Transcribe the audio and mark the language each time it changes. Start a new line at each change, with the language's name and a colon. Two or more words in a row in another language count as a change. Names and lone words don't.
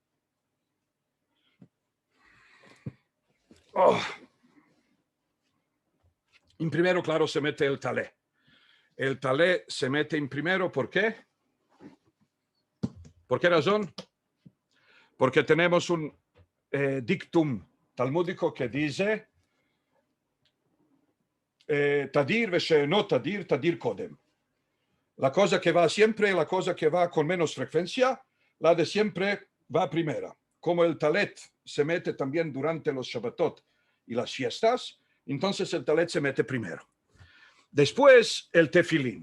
Spanish: En primero, claro, se mete el talé. El talé se mete en primero, ¿por qué? ¿Por qué razón? Porque tenemos un dictum talmúdico que dice
Hebrew: tadir no tadir, tadir kodem.
Spanish: La cosa que va siempre, la cosa que va con menos frecuencia, la de siempre va primera. Como el talet se mete también durante los Shabbatot y las fiestas, entonces el talet se mete primero. Después el tefilín.